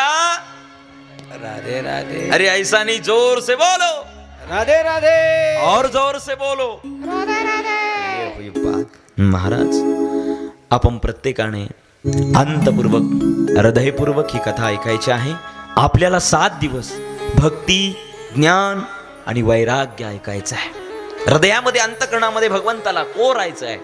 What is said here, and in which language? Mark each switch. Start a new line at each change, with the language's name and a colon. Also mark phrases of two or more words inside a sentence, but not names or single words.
Hindi: राधे राधे, अरे ऐसा नहीं, जोर से बोलो राधे राधे, और जोर से बोलो.
Marathi: महाराज, आपण प्रत्येकाने अंतपूर्वक, हृदयपूर्वक ही कथा ऐकायची आहे. आपल्याला 7 दिवस भक्ती, ज्ञान आणि वैराग्य ऐकायचं आहे. हृदयामध्ये, अंतकरणामध्ये भगवंताला कोरायचं आहे.